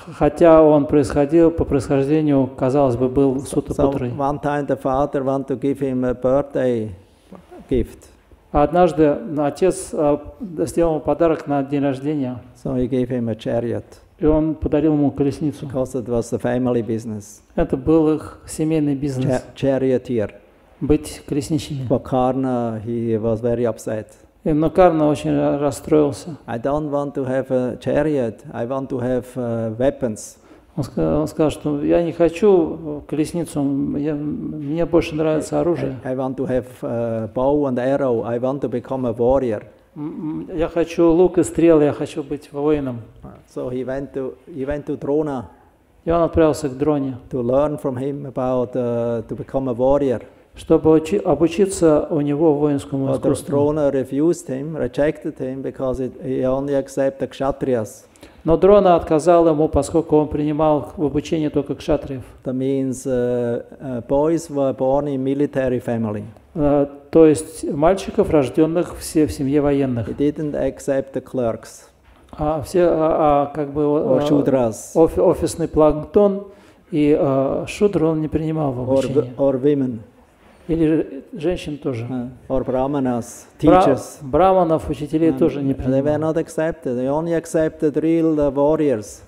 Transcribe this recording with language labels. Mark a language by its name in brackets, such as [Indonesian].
[Russian] Хотя он происходил по происхождению, казалось бы, был Сута Путрой. [English] So one time the father wanted to give him a birthday gift. [Russian] Однажды отец сделал ему подарок на день рождения. [English] So he gave him a chariot. [Russian] И он подарил ему колесницу. [English] Because it was the family business. [Russian] Это был их семейный бизнес. [English] Charioteer. [Russian] Быть колесничими. [English] For Karna, he was very upset. [Russian] Но Карна очень расстроился. [English] I don't want to have a chariot. I want to have weapons. [Russian] Он сказал, что я не хочу колесницу, мне больше нравится оружие. [English] I want to have bow and arrow. I want to become a warrior. [Russian] Я хочу лук и стрелы, я хочу быть воином. [English] So he went to Drona. [Russian] И он отправился к Дроне. [English] To learn from him about to become a warrior. [Russian] Чтобы обучиться у него воинскому искусству. [English] Drona rejected him because he only accepted kshatriyas. [Russian] Но Дрона отказал ему, поскольку он принимал в обучение только кшатриев. [English] That means boys were born in military family. [Russian] То есть мальчиков, рожденных все в семье военных. [English] He didn't accept the clerks. [Russian] Все как бы офисный планктон и шудру он не принимал в обучение. [English] Or women. [Russian] Или женщин тоже. [English] Or brahmanas, teachers. [Russian] Браманов, учителей тоже не принимал. [English] They were not accepted. They only accepted real warriors.